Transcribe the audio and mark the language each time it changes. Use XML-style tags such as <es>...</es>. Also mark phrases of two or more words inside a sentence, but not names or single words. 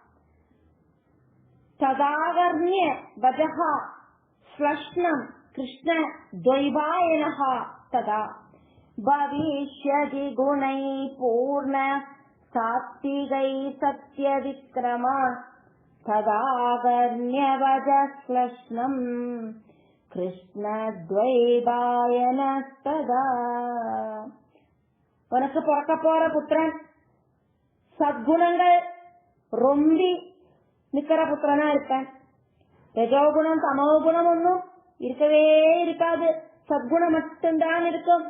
<sa>തദാകർണ്യ വജഃ ശ്ലഷ്ണം കൃഷ്ണ ദ്വൈപായനഃ തദാ ഭവിഷ്യതി ഗുണൈ പൂർണ്ണ സാത്വികൈ സത്യവിക്രമ തദാകർണ്യ വജഃ ശ്ലഷ്ണം கிருஷ்ணத்வைபாயனஸ்ததா.</sa> <ta>உனக்கு பிறக்க போற புத்திரன் சத்குணங்கள் ரொம்பி நிக்கிற புத்திரனா இருப்பேன். ரஜோகுணம் தமோகுணம் ஒன்னும் இருக்கவே இருக்காது, சத்குணம் மட்டும்தான் இருக்கும்.</ta>